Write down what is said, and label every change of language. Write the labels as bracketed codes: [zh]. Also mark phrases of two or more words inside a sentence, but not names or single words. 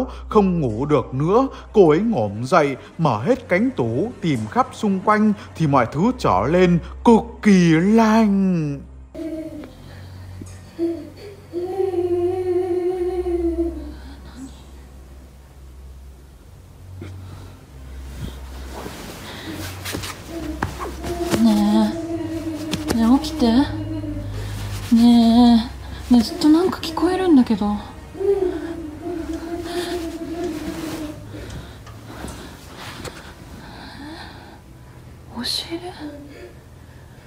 [vi] Không ngủ được nữa, cô ấy ngổm dậy, mở hết cánh tủ, tìm khắp xung quanh thì mọi thứ trở lên cực kỳ lạnh. Nè, [ja] 起きて。ねえ、ずっとなんか聞こえるんだけど。お尻？